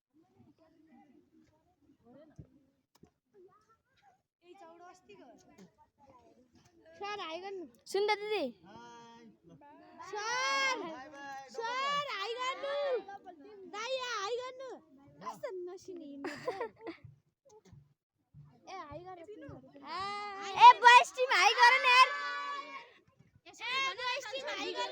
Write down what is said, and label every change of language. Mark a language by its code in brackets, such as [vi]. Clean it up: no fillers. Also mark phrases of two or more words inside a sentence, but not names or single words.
[ne] सर हाय गर्नु सुन्दा दिदी सर सर हाय गर्नु दाइया हाय गर्नु कस्तो नसिने हिँड्नु ए हाय गर्नु ए [en] boys team [ne] हाई गर न यार [en] boys team [ne] हाय गर्नु